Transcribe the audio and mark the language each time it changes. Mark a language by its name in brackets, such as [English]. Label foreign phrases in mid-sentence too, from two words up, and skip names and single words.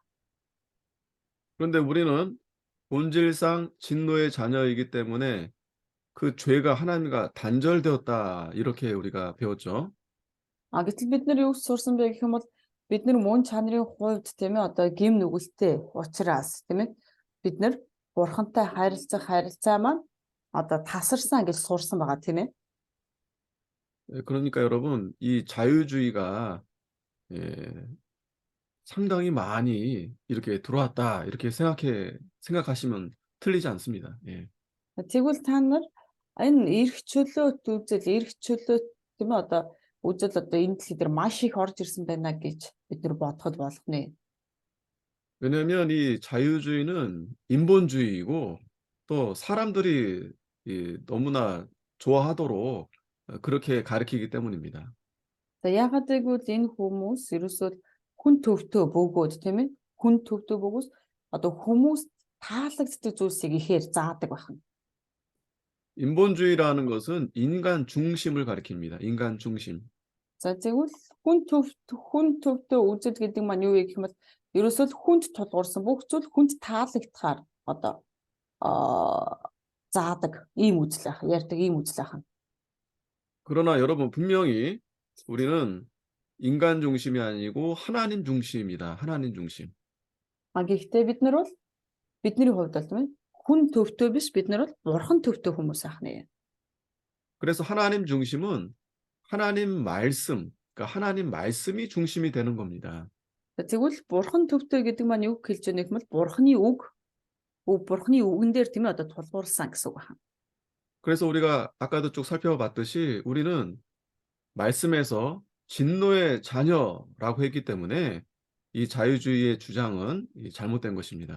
[Korean] 그런데 우리는 본질상 진노의 자녀이기 때문에 그 죄가 하나님과 단절되었다. 이렇게 우리가 배웠죠. [Mongolian] Гэтэл бид нар юу сурсан бэ гэх юм бол бид нар мөн чанарын хувьд тийм ээ одоо гим нүгэлтэй учраас тийм ээ бид нар бурхантай харилцаа маань одоо тасарсан гэж сурсан байгаа тийм ээ. [Korean] 그러니까 여러분 이 자유주의가 상당히 많이 이렇게 들어왔다. 이렇게 생각하시면 틀리지 않습니다. 예. [Mongolian] Тэгвэл та нар энэ эрх чөлөөт эрх чөлөөт тийм ээ одоо үзэл одоо энэ дэлхий дээр маш их орж ирсэн байна гэж бид нар бодоход болох нэ. [Korean] 왜냐하면 이 자유주의는 인본주의이고 또 사람들이 너무나 좋아하도록 그렇게 가르치기 때문입니다. [Mongolian] За яагаад гэвэл энэ хүмүүс ерөөсөө хүн төвтөө бөгөөд тийм ээ хүн төвтөө бөгөөс одоо хүмүүс таалагддаг зүйлсийг ихээр заадаг байна. [Korean] 인본주의라는 것은 인간 중심을 가리킵니다. 인간 중심. [Mongolian] За тэгвэл хүн төвтөө үзэл гэдэг маань юу вэ гэх юм бол ерөөсөө хүнд тулгуурсан бүх зүйл хүнд таалагдахаар одоо заадаг ийм үзэл ах, ярьдаг ийм үзэл ах. [Korean] 그러나 여러분 분명히 우리는 인간 중심이 아니고 하나님 중심이다. 하나님 중심. [Mongolian] Гэхдээ бид нар бол бидний хувьд бол тийм ээ хүн төвтөө биш бид нар бол бурхан төвтөө хүмүүс ах нэ. [Korean] 그래서 하나님 중심은 하나님 말씀, 그러니까 하나님 말씀이 중심이 되는 겁니다. [Mongolian] Тэгвэл бурхан төвтөө гэдэг маань юу хэлж байгаа юм бол бурханы бурханы үгэн дээр тийм ээ одоо тулгуурсан гэсэн үг байна. [Korean] 그래서 우리가 아까도 쭉 살펴봤듯이 우리는 말씀에서 진노의 자녀라고 했기 때문에 이 자유주의의 주장은 잘못된 것입니다.